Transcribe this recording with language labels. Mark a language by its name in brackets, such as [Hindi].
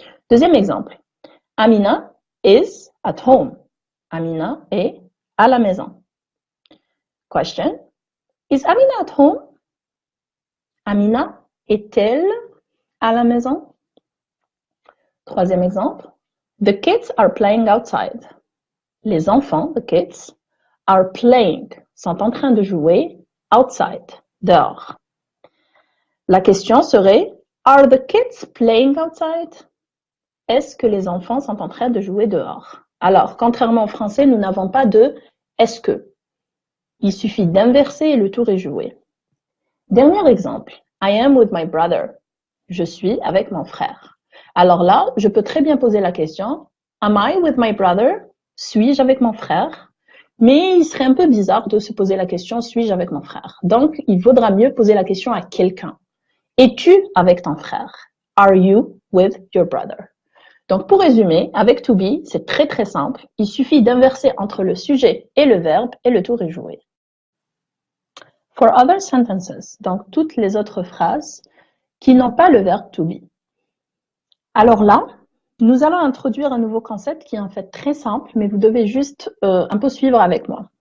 [French] Deuxième exemple. [English] Amina is at home. [French] Amina est à la maison. Question. [English] Is Amina at home? [French] Amina est-elle à la maison? Troisième exemple. [English] The kids are playing outside. [French] Les enfants, [English] the kids, are playing, [French] sont en train de jouer [English] outside, [French] dehors. La question serait, [English] are the kids playing outside? [French] Est-ce que les enfants sont en train de jouer dehors? Alors, contrairement au français, nous n'avons pas de est-ce que. Il suffit d'inverser et le tour est joué. Dernier exemple. [English] I am with my brother. [French] Je suis avec mon frère. Alors là, je peux très bien poser la question. [English] Am I with my brother? [French] Suis-je avec mon frère? Mais il serait un peu bizarre de se poser la question, suis-je avec mon frère? Donc, il vaudra mieux poser la question à quelqu'un. Es-tu avec ton frère? [English] Are you with your brother? [French] Donc, pour résumer, avec to be, c'est très très simple. Il suffit d'inverser entre le sujet et le verbe et le tour est joué. [English] For other sentences, [French] donc toutes les autres phrases qui n'ont pas le verbe to be. Alors là, nous allons introduire un nouveau concept qui est en fait très simple, mais vous devez juste un peu suivre avec moi.